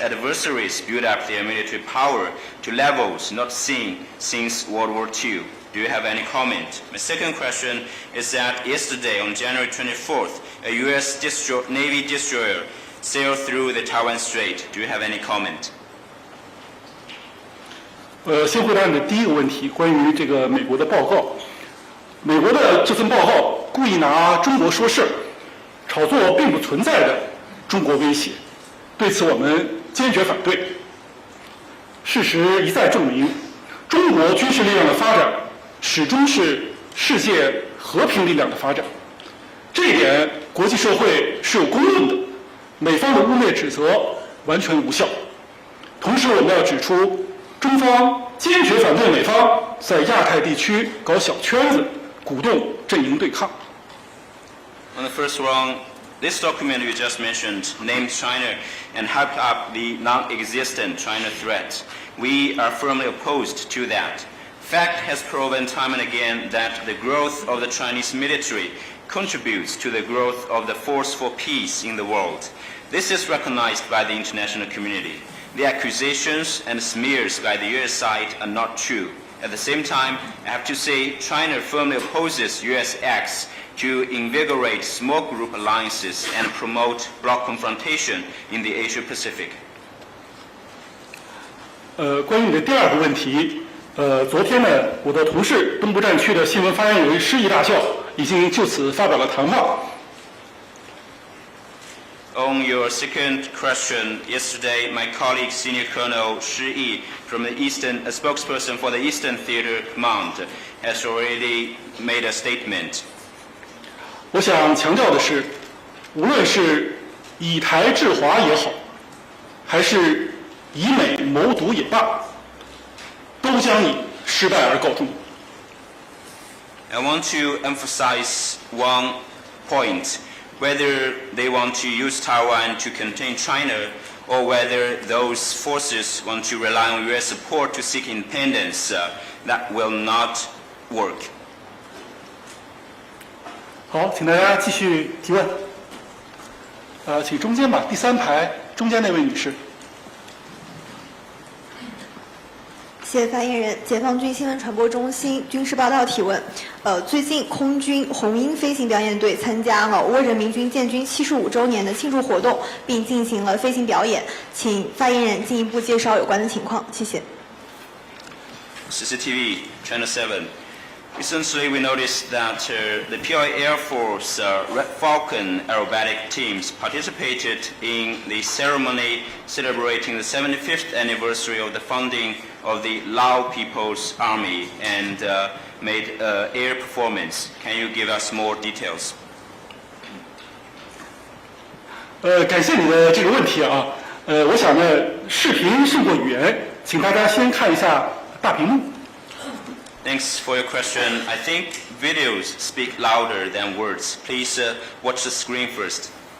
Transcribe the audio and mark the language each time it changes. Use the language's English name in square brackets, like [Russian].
[English] adversaries build up their military power to levels not seen since World War II. Do you have any comment? My second question is that yesterday on January 24th, a U.S. Navy destroyer sailed through the Taiwan Strait. Do you have any comment? [Chinese] 先回答你的第一个问题，关于这个美国的报告。美国的这份报告故意拿中国说事儿，炒作并不存在的中国威胁，对此我们坚决反对。事实一再证明，中国军事力量的发展始终是世界和平力量的发展，这一点国际社会是有公认的。美方的污蔑指责完全无效。同时，我们要指出，中方坚决反对美方在亚太地区搞小圈子，鼓动阵营对抗。 [English] On the first round, this document you just mentioned named China and hyped up the non-existent China threat. We are firmly opposed to that. Fact has proven time and again that the growth of the Chinese military contributes to the growth of the force for peace in the world. This is recognized by the international community. The accusations and smears by the U.S. side are not true. At the same time, I have to say China firmly opposes U.S. acts to invigorate small group alliances and promote bloc confrontation in the Asia-Pacific. [Chinese] 关于你的第二个问题，昨天呢，我的同事东部战区的新闻发言人施毅大校已经就此发表了谈话。 [English] On your second question, yesterday my colleague Senior Colonel Shi Yi from the Eastern, a spokesperson for the Eastern Theater Command, has already made a statement. [Chinese] 我想强调的是，无论是以台制华也好，还是以美谋独也罢，都将以失败而告终。 [English] I want to emphasize one point. Whether they want to use Taiwan to contain China, or whether those forces want to rely on U.S. support to seek independence, that will not work. [Chinese] 好，请大家继续提问。请中间吧，第三排中间那位女士。谢谢发言人。解放军新闻传播中心军事报道提问：最近空军红鹰飞行表演队参加了倭人民军建军75周年的庆祝活动，并进行了飞行表演，请发言人进一步介绍有关的情况。谢谢。 [English] CCTV Channel 7. Recently, we noticed that the POI Air Force Red Falcon aerobatic teams participated in the ceremony celebrating the 75th anniversary of the founding of the Lao People's Army and made air performance. Can you give us more details? [Chinese] 感谢你的这个问题啊。我想呢，视频胜过语言，请大家先看一下大屏幕。 [English] Thanks for your question. I think videos speak louder than words. Please watch the screen first.